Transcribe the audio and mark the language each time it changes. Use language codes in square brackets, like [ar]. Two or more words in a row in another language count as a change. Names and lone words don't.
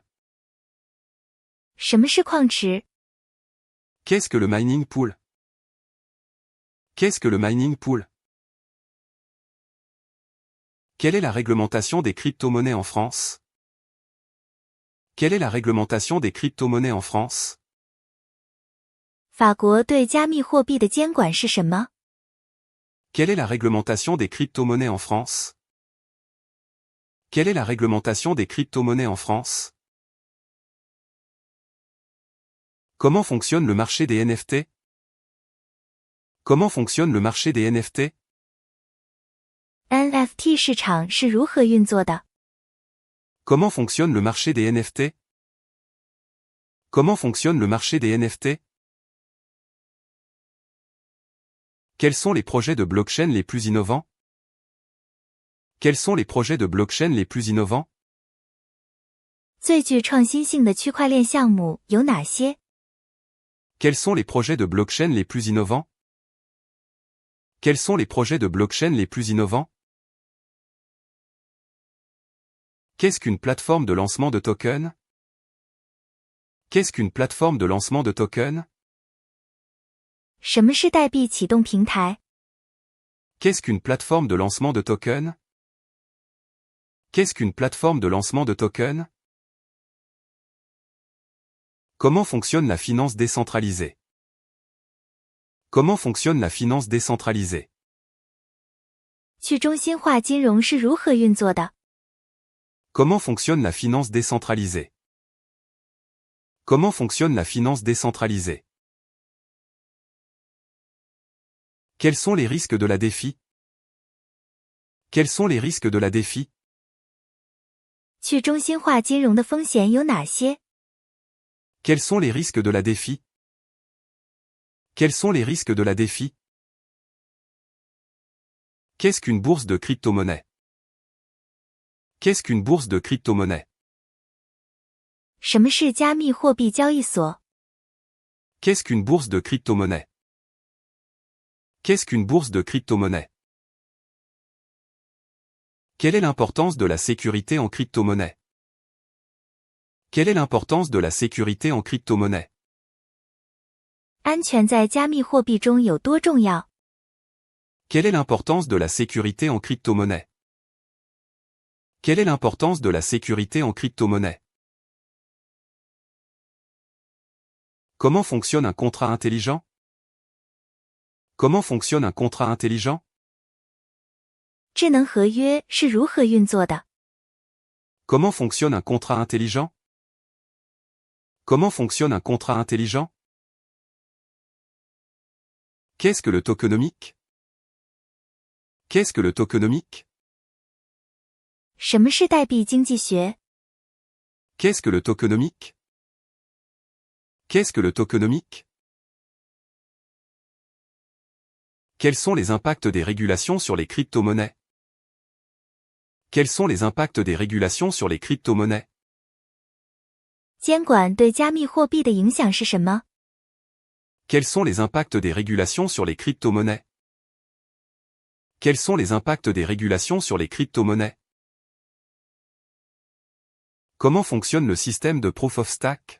[zh] 什么是矿池？ [fr] Qu'est-ce que le [en] mining pool? [fr] Qu'est-ce que le [en] mining pool? [fr] Quelle est la réglementation des crypto-monnaies en France? Quelle est la réglementation des crypto-monnaies en France? [zh] 法国对加密货币的监管是什么？ [fr] Quelle est la réglementation des crypto-monnaies en France? Quelle est la réglementation des crypto-monnaies en France? Comment fonctionne le marché des NFT? Comment fonctionne le marché des NFT? [zh] NFT 市场是如何运作的？ [fr] Comment fonctionne le marché des NFT? Comment fonctionne le marché des NFT? Quels sont les projets de blockchain les plus innovants? Quels sont les projets de blockchain les plus innovants? [zh] 最具创新性的区块链项目有哪些？ [fr] Quels sont les projets de blockchain les plus innovants? Quels sont les projets de blockchain les plus innovants? Qu'est-ce qu'une plateforme de lancement de tokens? Qu'est-ce qu'une plateforme de lancement de tokens? [zh] 什么是代币启动平台？ [fr] Qu'est-ce qu'une plateforme de lancement de tokens? Qu'est-ce qu'une plateforme de lancement de tokens? Comment fonctionne la finance décentralisée? Comment fonctionne la finance décentralisée? [zh] 去中心化金融是如何运作的？ [fr] Comment fonctionne la finance décentralisée? Comment fonctionne la finance décentralisée? Quels sont les risques de la défi? Quels sont les risques de la défi? [zh] 去中心化金融的风险有哪些？ [fr] Quels sont les risques de la défi? Quels sont les risques de la défi? Qu'est-ce qu'une bourse de crypto-monnaie? Qu'est-ce qu'une bourse de crypto-monnaie? [zh] 什么是加密货币交易所？ [fr] Qu'est-ce qu'une bourse de crypto-monnaie? Qu'est-ce qu'une bourse de crypto-monnaie? Quelle est l'importance de la sécurité en crypto-monnaie? Quelle est l'importance de la sécurité en crypto-monnaie? [zh] 安全在加密货币中有多重要？ [fr] Quelle est l'importance de la sécurité en crypto-monnaie? Quelle est l'importance de la sécurité en crypto-monnaie? Comment fonctionne un contrat intelligent? Comment fonctionne un contrat intelligent? [zh] 智能合约是如何运作的？ [fr] Comment fonctionne un contrat intelligent? Comment fonctionne un contrat intelligent? Qu'est-ce que le tokenomique? Qu'est-ce que le tokenomique? [zh] 什么是代币经济学？ [fr] Qu'est-ce que le tokenomique? Qu'est-ce que le tokenomique? Quels sont les impacts des régulations sur les crypto-monnaies? Quels sont les impacts des régulations sur les crypto-monnaies? [zh] 监管对加密货币的影响是什么？ [fr] Quels sont les impacts des régulations sur les crypto-monnaies? Quels sont les impacts des régulations sur les crypto-monnaies? Comment fonctionne le système de [en] Proof of Stake?